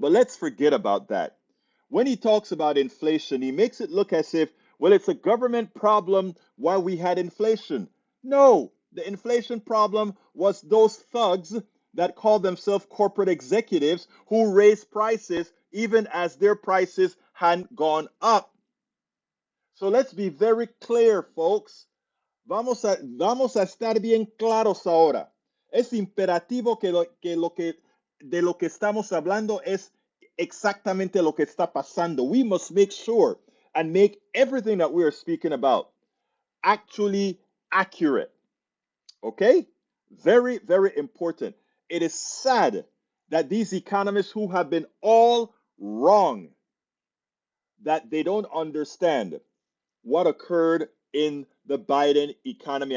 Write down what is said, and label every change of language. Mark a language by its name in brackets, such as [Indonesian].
[English] But let's forget about that. When he talks about inflation, he makes it look as if, well, it's a government problem why we had inflation. No, the inflation problem was those thugs that call themselves corporate executives who raised prices even as their prices hadn't gone up. So let's be very clear, folks. [Spanish] Vamos a estar bien claros ahora. Es imperativo que de lo que estamos hablando es exactamente lo que está pasando. [English] We must make sure and make everything that we are speaking about actually accurate. Okay? Very, very important. It is sad that these economists who have been all wrong, that they don't understand what occurred in the Biden economy.